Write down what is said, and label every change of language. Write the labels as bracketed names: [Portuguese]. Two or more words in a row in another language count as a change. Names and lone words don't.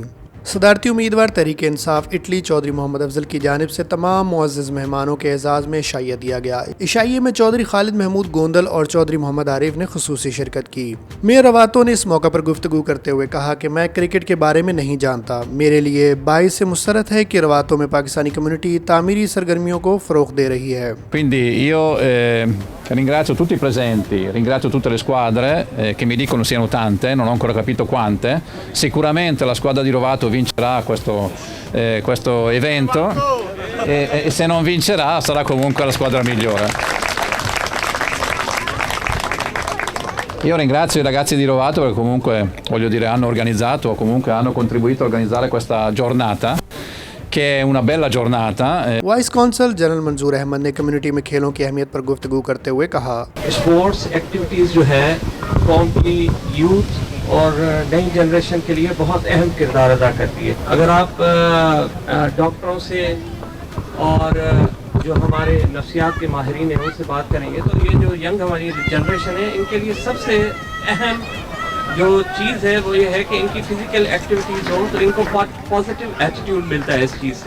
[Urdu] صدارتی امیدوار تحریک انصاف اٹلی چوہدری محمد افضل کی جانب سے تمام معزز مہمانوں کے اعزاز میں عشائیہ دیا گیا. عشائیے میں چوہدری خالد محمود گوندل اور چوہدری محمد عارف نے خصوصی شرکت کی. میئر رواتو نے اس موقع پر گفتگو کرتے ہوئے کہا کہ میں کرکٹ کے بارے میں نہیں جانتا. میرے لیے باعث مسرت ہے کہ رواتو میں پاکستانی کمیونٹی تعمیری سرگرمیوں کو فروغ دے رہی ہے. [Italian] Quindi io ringrazio tutti i presenti, ringrazio tutte le squadre che mi dicono siano tante, non ho ancora capito quante. Sicuramente la squadra di Rovato vincerà questo evento e se non vincerà sarà comunque la squadra migliore. Io ringrazio i ragazzi di Rovato perché comunque, voglio dire, hanno organizzato o comunque hanno contribuito a organizzare questa giornata, che è una bella giornata. [English] vice consul general [Urdu] منظور احمد نے کمیونٹی میں کھیلوں کی اہمیت پر گفتگو کرتے ہوئے کہا, [English] sports activities [Urdu] جو ہے قوم کی یوتھ اور نئی جنریشن کے لیے بہت اہم کردار ادا کرتی ہے. اگر آپ ڈاکٹروں سے اور جو ہمارے نفسیات کے ماہرین ہیں ان سے بات کریں گے تو یہ جو ینگ ہماری جنریشن ہے ان کے لیے سب سے اہم جو چیز ہے وہ یہ ہے کہ ان کی [English] physical activities [Urdu] ہو تو ان کو [English] positive attitude [Urdu] ملتا ہے اس چیز سے.